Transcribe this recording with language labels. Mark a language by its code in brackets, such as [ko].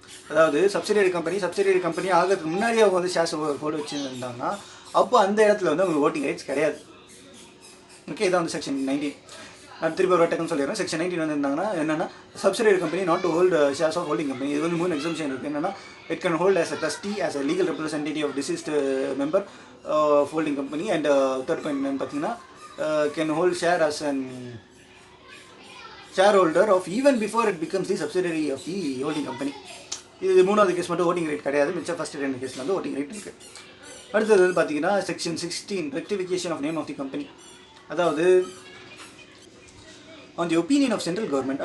[ta] அதாவது subsidiary company ஆகிறதுக்கு முன்னாடி அவங்க வந்து ஷேர்ஸ் ஹோல்டு வச்சுருந்தாங்கன்னா அப்போ அந்த இடத்துல வந்து அவங்களுக்கு ஓட்டிங் ரைட்ஸ் கிடையாது. ஓகே. இதான் வந்து செக்ஷன் 19. நான் திருப்பி ஒரு டக்குன்னு சொல்லிடுறேன். செக்ஷன் 19 வந்து இருந்தாங்கன்னா என்னென்னா, [en] Subsidiary company not to hold shares of holding company. [ta] இது வந்து 3 எக்ஸம்ஷன் இருக்குது. [en] என்னென்னா, it can hold as a trustee, as a legal representative of deceased member of holding company. [ta] And third point என்னென்னு பார்த்தீங்கன்னா, [en] can hold share as an shareholder of even before it becomes the subsidiary of the holding company. [ta] இது 3வது case மட்டும் voting right கிடையாது. மிச்சம் first 2 கேஸில் வந்து voting right இருக்குது. [en] அடுத்தது வந்து பார்த்தீங்கன்னா, section 16 rectification of name of the company. அதாவது on the opinion of central government.